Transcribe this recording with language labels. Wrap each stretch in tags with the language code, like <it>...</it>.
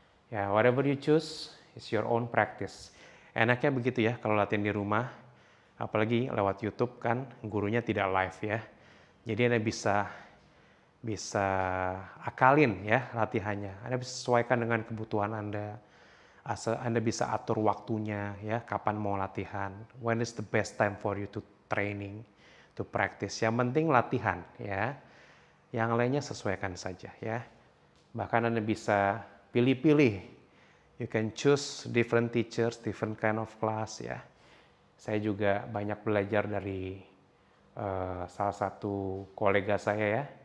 <en>Ya, whatever you choose is your own practice.</en> <id>Enaknya begitu ya kalau latihan di rumah, apalagi lewat YouTube kan gurunya tidak live ya. Jadi Anda bisa akalin ya latihannya. Anda bisa sesuaikan dengan kebutuhan Anda. Anda bisa atur waktunya ya, kapan mau latihan.</id> <en>When is the best time for you to training, to practice.</en> <id>Yang penting latihan ya. Yang lainnya sesuaikan saja ya. Bahkan Anda bisa pilih-pilih.</id> <en>You can choose different teachers, different kind of class ya.</en> <id>Saya juga banyak belajar dari salah satu kolega saya ya.</id>